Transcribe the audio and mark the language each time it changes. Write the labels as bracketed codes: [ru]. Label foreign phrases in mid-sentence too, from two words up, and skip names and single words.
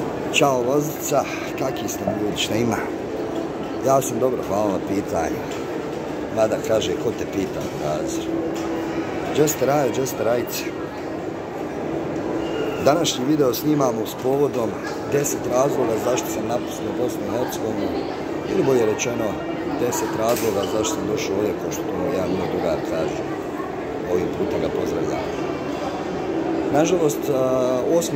[bs] Ćao vozica, kakvi ste ljudi, šta ima? Ja sam dobro, hvala na pitanju. Mada kaže, ko te pita, Nazir? [en] Just right. [bs] Današnji video snimamo s povodom 10 razloga zašto sam napustio Bosnu i Hercegovinu, ili bolje rečeno 10 razloga zašto sam došao ovdje, kao što to jedan moj drugar kaže. Ovim puta ga pozdravljam. Nažalost, 8.